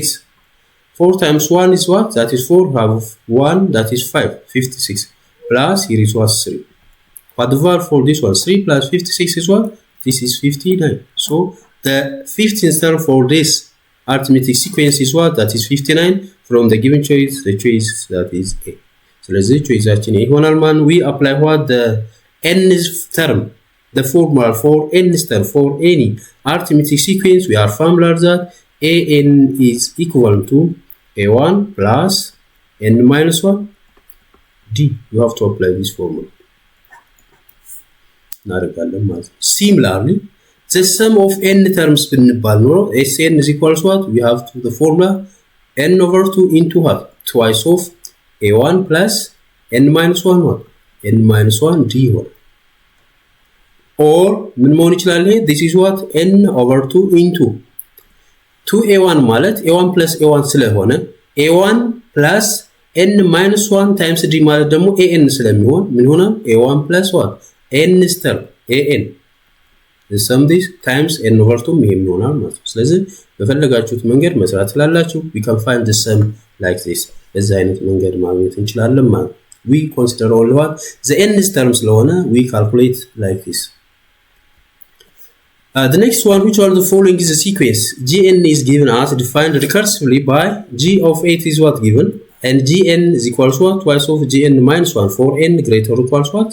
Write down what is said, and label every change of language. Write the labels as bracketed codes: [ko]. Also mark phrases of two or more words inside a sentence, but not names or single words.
[en] 4 times 1 is what? That is 4, have 1, that is 5, 56. Plus, here is what? 3. What the value for this one? 3 plus 56 is what? This is 59. So, the 15th term for this arithmetic sequence is what? That is 59. From the given choice, the choice that is A. [am] ስለዚህ ቾይሳችን ይሆናል ማለት [en] we apply what the nth term the formula for nth term for any arithmetic sequence. We are familiar that an is equal to a1 plus n minus 1 d. You have to apply this formula. [am] እናደርጋለን ማለት ነው። [en] Similarly, the sum of n terms [am] ብንባል ኖሮ [en] Sn is equals what? We have to the formula n over 2 into what? Twice of a1 plus n minus 1 what? n minus 1 d ይሆናል። Or [am] ምን መሆን ይችላል? [en] This is what? n over 2 into 2a1 ማለት a1 plus a1 ስለሆነ a1 plus n minus 1 times d [am] ማለት ደግሞ [en] an [am] ስለሚሆን ምን ይሆናል? [en] a1 plus what? n term an the sum this times n over 2 [am] ይሄም ይሆናል ማለት ነው። ስለዚህ በፈለጋችሁት መንገድ መስራት ስላላችሁ [en] we can find the sum like this. [am] በዚህ አይነት መንገድ ማግኘት እንችላለን ማለት ነው። [en] we consider only what the n term ስለሆነ we calculate like this. The next one, which one of the following is a sequence? Gn is given as defined recursively by g of 8 is what given, and gn is equals to what? Twice of gn minus 1 for n greater or equals what?